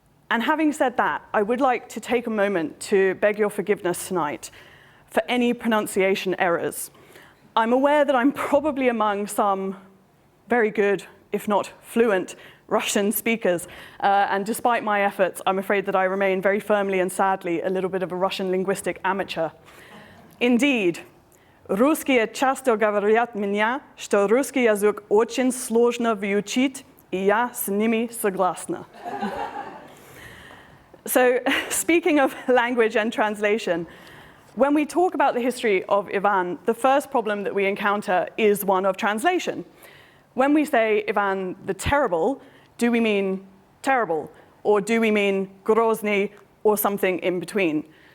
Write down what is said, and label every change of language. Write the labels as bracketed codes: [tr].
[en] And having said that, I would like to take a moment to beg your forgiveness tonight for any pronunciation errors. I'm aware that I'm probably among some very good, if not fluent, Russian speakers, and despite my efforts, I'm afraid that I remain very firmly and sadly a little bit of a Russian linguistic amateur. [ru] Indeed, русские часто говорят мне, что русский язык очень сложно выучить, и я с ними согласна. [en] So, speaking of language and translation, when we talk about the history of Ivan, the first problem that we encounter is one of translation. When we say Ivan the Terrible, do we mean terrible, or do we mean Grozny, or something in between?